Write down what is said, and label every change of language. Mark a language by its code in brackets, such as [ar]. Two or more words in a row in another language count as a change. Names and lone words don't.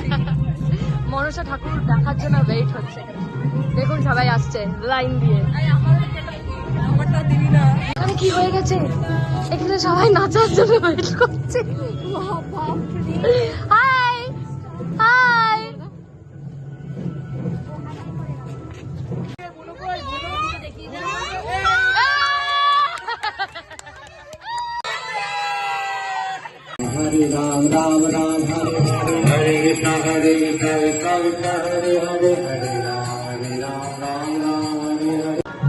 [bn] মনসা ঠাকুর দেখার জন্য ওয়েট হচ্ছে। দেখুন সবাই আসছে লাইন দিয়ে। আমারটা দিবি না। এখানে কি হয়ে গেছে? এখানে সবাই নাচার জন্য ওয়েট করছে। হাই হাই, [sa] Hare Ram Ram Ram Hare Hare Hare Krishna Hare Krishna Krishna Krishna Hare Hare Hare Ram Ram Ram Hare Hare।